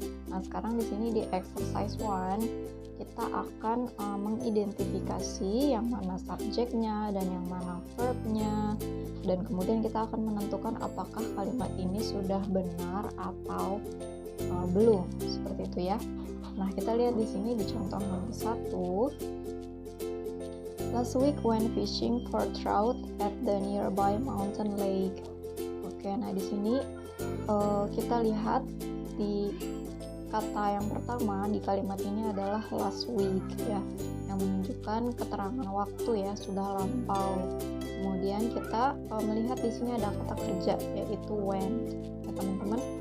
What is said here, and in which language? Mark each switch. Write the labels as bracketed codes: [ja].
[id] Nah, sekarang di sini di exercise 1 kita akan mengidentifikasi yang mana subjeknya dan yang mana verbnya, dan kemudian kita akan menentukan apakah kalimat ini sudah benar atau belum, seperti itu ya. Nah, kita lihat di sini di contoh nomor 1. [en] Last week when fishing for trout at the nearby mountain lake. [id] Oke, nah di sini kita lihat di kata yang pertama di kalimat ini adalah last week ya, yang menunjukkan keterangan waktu ya, sudah lampau. Kemudian kita melihat di sini ada kata kerja yaitu when ya teman-teman.